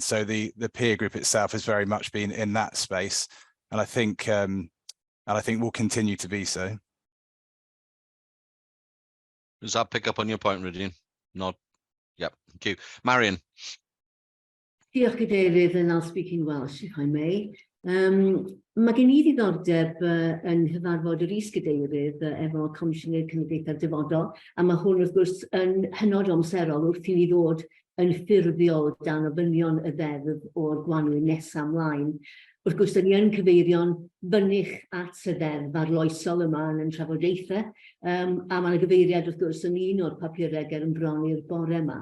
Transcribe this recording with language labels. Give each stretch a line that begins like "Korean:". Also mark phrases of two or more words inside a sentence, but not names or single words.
English: So the peer group itself has very much been in that space, and I think will continue to be so. Does that pick up on your point, Rydian? Not. Yep. Thank you, Marion.
Welsh: Diolch Cadeirydd,
English: and I'll speak in Welsh if I may.
Welsh: Mae gen I ddiddordeb yn hyfarfod yr is-gadeirydd efo Comisiynydd Cenedlaethau'r Dyfodol, a mae hwn wrth gwrs yn hynod o amserol wrth i ni ddod yn ffurfiol dan ofynion y ddeddf o'r Gwanwyn nesaf ymlaen. Wrth gwrs, ni yn cyfeirio'n fynych at y ddeddf arloesol yma yn trafodaethau, a mae'n gyfeiriad wrth gwrs yn un o'r papurau ger yn bron i'r bore yma.